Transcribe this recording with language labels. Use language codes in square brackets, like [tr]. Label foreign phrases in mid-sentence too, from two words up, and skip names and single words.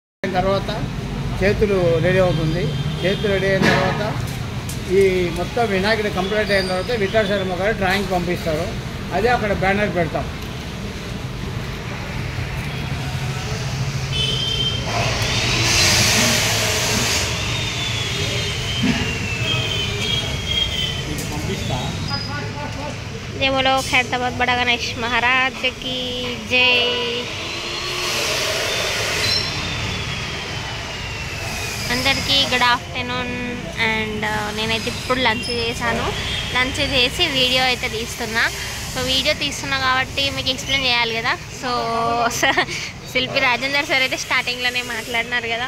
[te] అయిన తర్వాత చేతులు రెడీ అవుతుంది. చేతులు రెడీ అయిన తర్వాత ఈ మొత్తం వినాయకుడి కంప్లీట్ అయిన తర్వాత విఠల్ శర్మ గారు డ్రాయింగ్ పంపిస్తారు. అదే అక్కడ బ్యానర్ పెడతాం. [hi] जय बोलो खैरताबाद बड़ा गणेश महाराज की जय। [te] అందరికీ [en] good afternoon. [te] అండ్ నేనైతే ఇప్పుడు లంచ్ చేశాను. లంచ్ చేసి వీడియో అయితే తీస్తున్నా. సో వీడియో తీస్తున్నా కాబట్టి మీకు ఎక్స్ప్లెయిన్ చేయాలి కదా. సో శిల్పి రాజేందర్ సార్ అయితే స్టార్టింగ్లోనే మాట్లాడినారు కదా.